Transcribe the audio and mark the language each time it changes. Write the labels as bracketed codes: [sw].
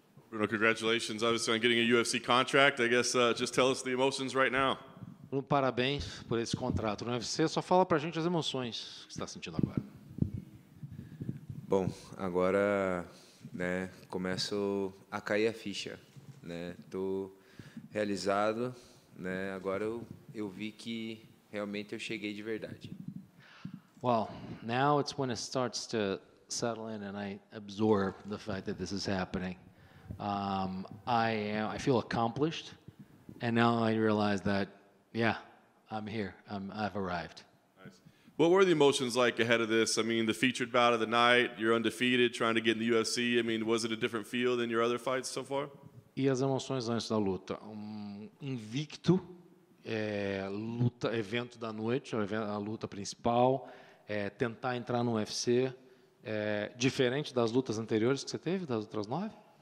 [en] Bruno, congratulations, obviously, on getting a UFC contract. I guess just tell us the emotions right now. [pt] Bruno, parabéns por esse contrato no UFC. Só fala pra gente as emoções que você está sentindo agora. Bom, agora, né, começo a cair a ficha, né? Tô realizado, né? Agora eu vi que realmente eu cheguei de verdade. [en] Well, now it's when it starts to settle in and I absorb the fact that this is happening. I feel accomplished, and now I realize that, yeah, I'm here. I've arrived. Nice. What were the emotions like ahead of this? I mean, the featured bout of the night, you're undefeated, trying to get in the UFC. I mean, was it a different feel than your other fights so far? [pt] E as emoções antes da luta? Invicto, evento da noite, a luta principal, tentar entrar no UFC, diferente das lutas anteriores que você teve, das outras 9?